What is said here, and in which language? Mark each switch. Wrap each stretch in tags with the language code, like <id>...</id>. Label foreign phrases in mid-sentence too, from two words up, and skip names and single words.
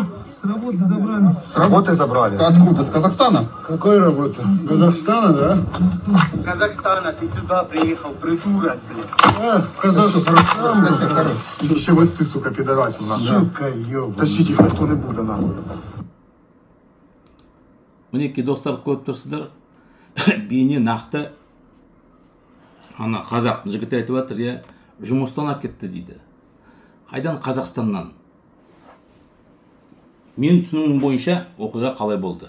<ru>С работы забрали. С работы забрали? Ты откуда? С Казахстана? Какой работы? Казахстана, да? С Казахстана ты сюда приехал, придурок, блядь. Казахстан, еще вот ты, сука, пидорасил, нахуй. Сука, ёбаный. Тащить их никто не буде, нахуй.</ru> <kk>Мінекей достар көріп тұрсыздар, бейне нақты ана қазақтың жігіті айтып жатыр, иә, жұмыстан әкетті дейді. Қайдан? Қазақстаннан. Мен түсінігім бойынша оқиға қалай болды.</kk>